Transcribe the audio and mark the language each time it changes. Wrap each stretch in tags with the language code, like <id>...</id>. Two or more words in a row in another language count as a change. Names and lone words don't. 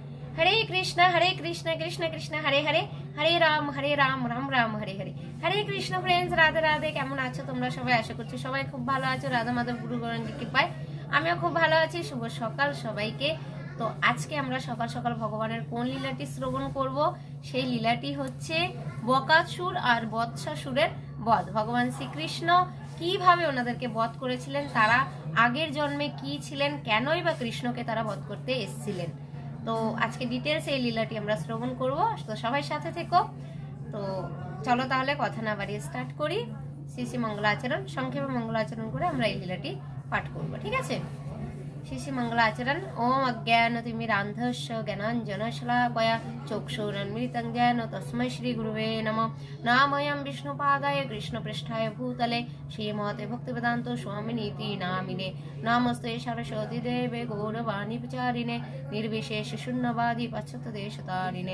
<sa>हरे कृष्ण कृष्ण कृष्ण हरे हरे हरे राम राम राम हरे हरे हरे कृष्ण।</sa> <bn>फ्रेंड्स राधे राधे, কেমন আছো তোমরা সবাই? আশা করছি সবাই খুব ভালো আছো। রাধা মাধব গুরু গৌরাঙ্গের কৃপায় আমিও খুব ভালো আছি। শুভ সকাল সবাইকে। তো আজকে আমরা সকাল সকাল ভগবানের কোন লীলাটি শ্রবণ করব? সেই লীলাটি হচ্ছে বকাসুর আর বৎসাসুরের বধ। ভগবান শ্রীকৃষ্ণ কিভাবে ওনাদেরকে বধ করেছিলেন, তারা আগের জন্মে কি ছিলেন, কেনই বা কৃষ্ণকে তারা বধ করতে এসেছিলেন। তো আজকে ডিটেলস এই লীলাটি আমরা শ্রবণ করব, তো সবাই সাথে থেকো। তো চলো তাহলে কথা না বাড়িয়ে স্টার্ট করি। শ্রী শ্রী মঙ্গলাচরণ, সংক্ষেপে মঙ্গলাচরণ করে আমরা এই লীলাটি পাঠ করব, ঠিক আছে?</bn> <sa>श्री श्री मंगलाचरण। ओम अज्ञानतिमिरान्धस्य ज्ञानाञ्जनशलाकया चक्षुरुन्मिलितं येन तस्मै श्री गुरुवे नमः। नामयं विष्णुपादाय कृष्णपृष्ठाय भूतले श्रीमते भक्तिवेदान्त स्वामिनीति नामिने। नमस्ते सरस्वती देवे गौरवाणी प्रचारिणे निर्विशेष शून्यवादी पश्चात्देशतारिणे।</sa>